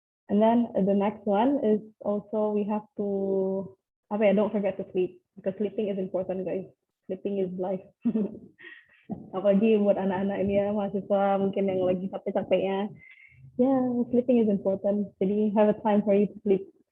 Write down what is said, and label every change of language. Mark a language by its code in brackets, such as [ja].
[en] And then the next one is also we have to don't forget to sleep because sleeping is important guys. Sleeping is life. [id] Apalagi buat anak-anak ini ya, mahasiswa mungkin yang lagi capek-capeknya. [en] Yeah, sleeping is important. [id] Jadi [en] have a time for you to sleep.